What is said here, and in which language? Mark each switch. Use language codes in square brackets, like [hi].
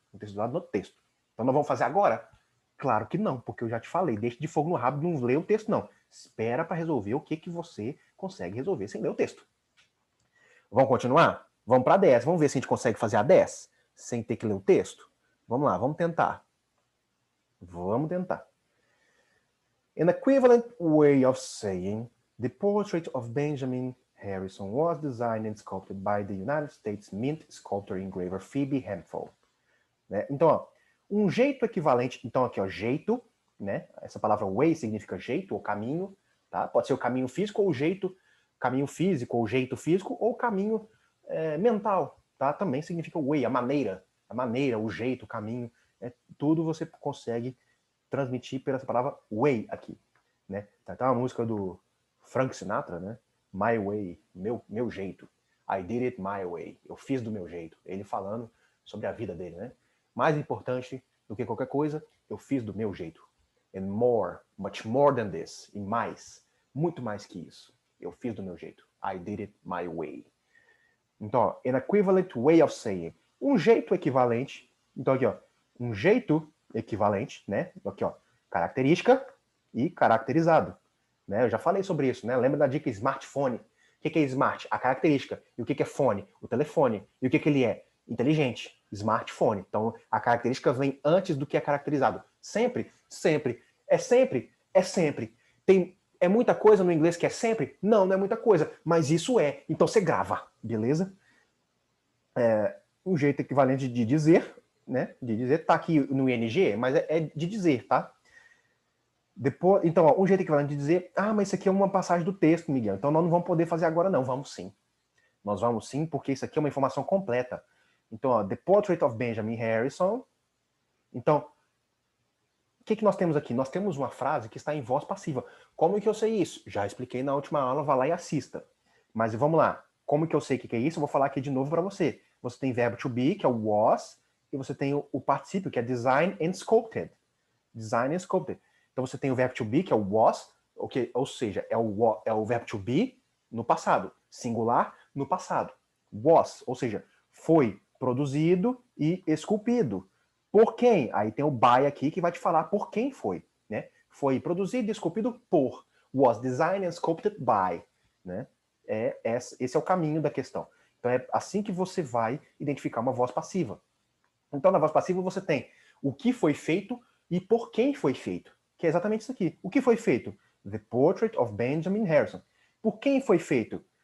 [pt] Então, nós vamos fazer agora? Claro que não, porque eu já te falei, deixa de fogo no rabo, não lê o texto, não. Espera para resolver o que você consegue resolver sem ler o texto. Vamos continuar? Vamos para a 10. Vamos ver se a gente consegue fazer a 10 sem ter que ler o texto? Vamos lá, vamos tentar. [en] An equivalent way of saying the portrait of Benjamin Harrison was designed and sculpted by the United States Mint sculptor engraver Phoebe Hemphill. [pt] Né? Então, ó, um jeito equivalente, então aqui, ó, jeito, né? Essa palavra way significa jeito ou caminho, tá? Pode ser o caminho físico ou o jeito, caminho físico ou jeito físico, ou caminho mental, tá? Também significa way, a maneira, o jeito, o caminho, tudo você consegue transmitir pela essa palavra way aqui, né? Tá uma música do Frank Sinatra, né? My way, meu jeito. [en] I did it my way. [pt] Eu fiz do meu jeito. Ele falando sobre a vida dele, né? Mais importante do que qualquer coisa, eu fiz do meu jeito. [en] And more, much more than this. [pt] E mais, muito mais que isso. Eu fiz do meu jeito. [en] I did it my way. [pt] Então, ó, [en] an equivalent way of saying. [pt] Um jeito equivalente. Então aqui, ó, um jeito equivalente, né? Aqui, ó, característica e caracterizado. Né? Eu já falei sobre isso, né? Lembra da dica smartphone? O que é smart? A característica. E o que é fone? O telefone. E o que ele é? Inteligente. Smartphone. Então, a característica vem antes do que é caracterizado. Sempre, sempre. É sempre, é sempre. É muita coisa no inglês que é sempre? Não, não é muita coisa. Mas isso é. Então você grava, beleza? Um jeito equivalente de dizer, né? De dizer, tá aqui no ING, mas é de dizer, tá? Depois, então, ó, um jeito equivalente de dizer, mas isso aqui é uma passagem do texto, Miguel, então nós não vamos poder fazer agora não. Vamos sim. Nós vamos sim, porque isso aqui é uma informação completa. Então, ó, The Portrait of Benjamin Harrison. Então, o que nós temos aqui? Nós temos uma frase que está em voz passiva. Como que eu sei isso? Já expliquei na última aula, vá lá e assista. Mas vamos lá. Como que eu sei o que é isso? Eu vou falar aqui de novo para você. Você tem verbo to be, que é o was, e você tem o particípio, que é design and sculpted. Design and sculpted. Então você tem o verbo to be, que é o was, ou seja, é o verbo to be no passado. Singular no passado. Was, ou seja, foi produzido e esculpido. Por quem? Aí tem o by aqui que vai te falar por quem foi. Né? Foi produzido e esculpido por. [en] Was designed and sculpted by. [pt] Né? Esse é o caminho da questão. Então é assim que você vai identificar uma voz passiva. Então na voz passiva você tem o que foi feito e por quem foi feito. Que é exatamente isso aqui. O que foi feito? The Portrait of Benjamin Harrison. Por quem foi feito?